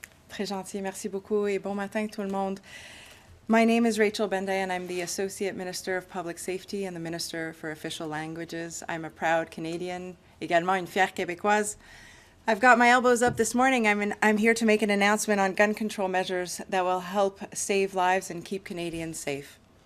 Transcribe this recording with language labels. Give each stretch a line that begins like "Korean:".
French: Très gentil, merci beaucoup et bon matin tout le monde.
English: My name is Rachel Benday and I'm the Associate Minister of Public Safety and the Minister for Official Languages. I'm a proud Canadian,
French: également une fière Québécoise.
English: I've got my elbows up this morning. I'm here to make an announcement on gun control measures that will help save lives and keep Canadians safe.